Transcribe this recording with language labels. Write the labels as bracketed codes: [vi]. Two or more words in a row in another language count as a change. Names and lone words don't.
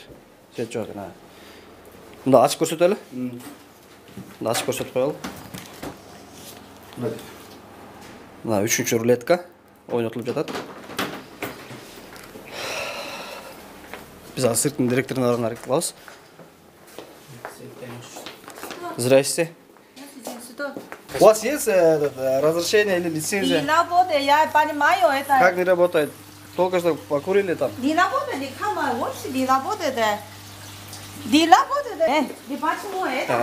[ky] Свет жок. Мында ачып көрсөтөлү. Мында ачып көрсөтүп коелу. Мына үчүнчү рулетка ойнотулуп жатат. Биз азыр цирктин директоруна барган аракет кылабыз. [ru] Здрасте. У вас есть разрешение или лицензия? Не работает, я понимаю это. Как не работает? Только что покурили там. Не работает, не кама, вообще не работает. Не работает. Не почему это?